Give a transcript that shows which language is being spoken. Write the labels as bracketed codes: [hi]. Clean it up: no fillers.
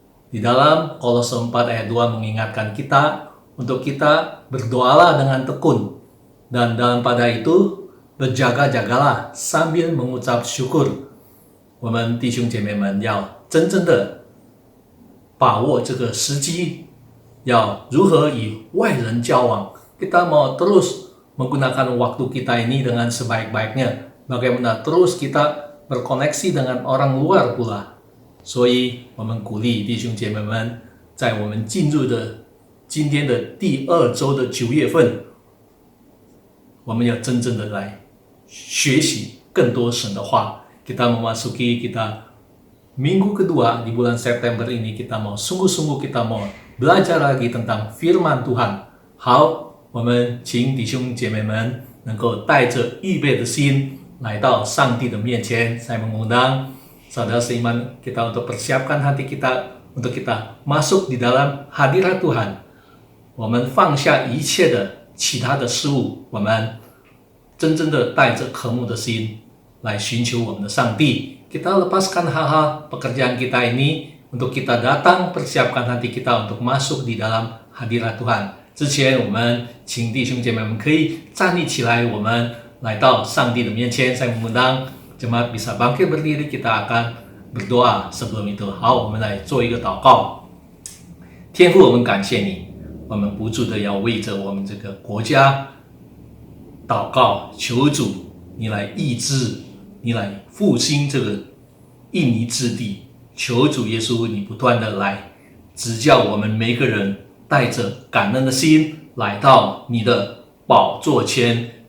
[id] Di dalam Kolose 4 ayat 2 mengingatkan kita untuk kita berdoalah dengan tekun, dan dalam pada itu berjaga-jagalah sambil mengucap syukur。 [zh] 我们弟兄姐妹们要真正的把握这个时机，要如何与外人交往。 [id] Kita mau terus menggunakan waktu kita ini dengan sebaik-baiknya. Bagaimana terus kita berkoneksi dengan orang luar pula。 [zh] 所以我们鼓励弟兄姐妹们，在我们进入的今天的第2周的9月份，我们要真正的来学习更多神的话。 [id] Kita memasuki kita minggu kedua di bulan September ini, kita mau sungguh-sungguh kita mau belajar lagi tentang firman Tuhan。 [zh] 好，我们请弟兄姐妹们能够带着预备的心来到上帝的面前。 [id] Saya mengundang saudara seiman kita untuk persiapkan hati kita untuk kita masuk di dalam hadirat Tuhan。 [zh] 我们放下一切的其他的事物，我们真正的带着渴慕的心来寻求我们的上帝。 [id] Kita lepaskan hal-hal pekerjaan kita ini untuk kita datang persiapkan hati kita untuk masuk di dalam hadirat Tuhan。 [zh] 之前我们请弟兄姐妹们可以站立起来，我们来到上帝的面前。 [id] Saya mengundang jemaat bisa bangkit berdiri, kita akan berdoa sebelum itu。 [zh] 好，我们来做一个祷告。天父，我们感谢你，我们不住的要为着我们这个国家祷告，求主你来医治，你来复兴这个印尼之地。求主耶稣你不断的来指教我们每个人，带着感恩的心来到你的宝座前。